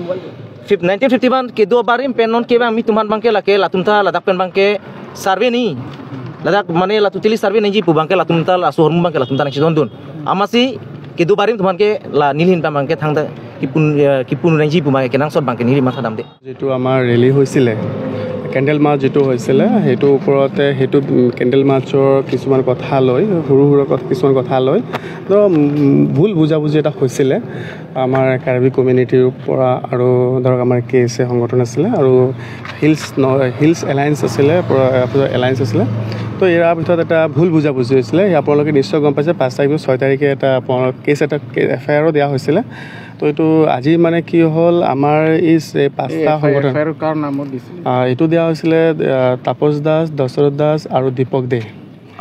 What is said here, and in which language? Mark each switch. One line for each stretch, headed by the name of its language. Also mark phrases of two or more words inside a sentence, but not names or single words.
Karbi: 1951 ke do barim pen non kebang mi tuman bangke la ke latumta ladak pen bangke survey ni ladak mane la tutili survey neji pu bangke latumta la suhormu bangke latumta na chidon dun amasi kedu barim tuman ke la nilhin bangke thangda kipun neji pu bangke kenang sot bangke nili matha damde
Assamese: যিটো আমাৰ ৰেলী হৈছিলে
English: candle march
Assamese: যেটো হৈছিলে সেইটো ওপৰতে সেইটো
English: candle marchৰ
Assamese: কিছুমান কথা লৈ সৰু কিছুমান কথা লৈ তো ভুল বুজাবুজি এটা হৈছিলে আমাৰ কাৰ্বি কমিউনিটিৰ পৰা আৰু ধৰক আমাৰ কেএছ সংগঠন আছিলে আৰু হিলছ এলায়েন্স আছিলে এলায়েন্স আছিলে তো ইয়াৰ ভিতৰত এটা ভুল বুজাবুজি হৈছিলে আপোনালোকে নিশ্চয় গম পাইছে 5 তাৰিখ 6 তাৰিখে এটা কেছ এটা এফআইআৰো দিয়া হৈছিলে তো এইটো আজি মানে কি হ'ল আমাৰ এই 5টা সংগঠন এফআইআৰ কাৰ নামত দিছিল এইটো দিয়া হৈছিলে তাপস দাস দশৰথ দাস আৰু দীপক দে